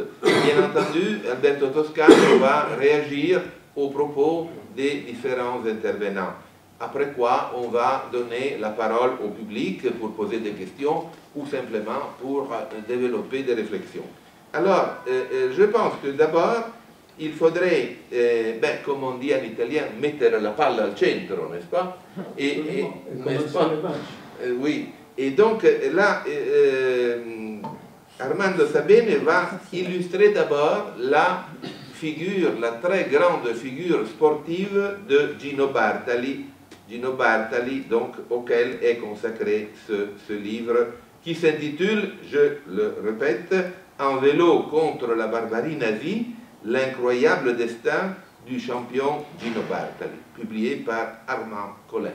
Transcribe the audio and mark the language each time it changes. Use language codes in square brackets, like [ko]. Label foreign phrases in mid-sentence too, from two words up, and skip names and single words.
[fr] Bien entendu, Alberto Toscano va réagir aux propos des différents intervenants. Après quoi, on va donner la parole au public pour poser des questions ou simplement pour développer des réflexions. Alors, je pense que d'abord, il faudrait, comme on dit en italien, [it] mettere la palla al centro, [fr] n'est-ce pas? N'est-ce pas? Oui. Et donc, là, Armando Sabene va illustrer d'abord la très grande figure sportive de Gino Bartali, donc, auquel est consacré ce livre qui s'intitule, je le répète, En vélo contre la barbarie nazie, l'incroyable destin du champion Gino Bartali, publié par Armand Collin.